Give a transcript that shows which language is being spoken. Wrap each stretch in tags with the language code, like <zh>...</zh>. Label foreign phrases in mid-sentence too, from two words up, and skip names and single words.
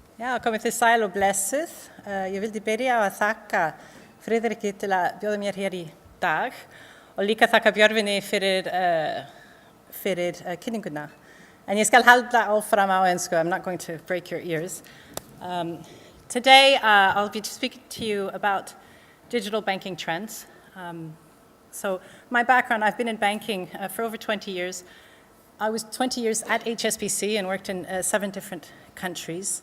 <is>Já, komið þið sæl og blessuð. Ég vildi byrja á að þakka Friðriki til að bjóða mér hér í dag og líka þakka Björgvini fyrir kynninguna. En ég skal halda áfram á ensku.</is> <en>I'm not going to break your ears. Today, I'll be speaking to you about digital banking trends. So my background, I've been in banking for over 20 years. I was 20 years at HSBC and worked in 7 different countries.</en>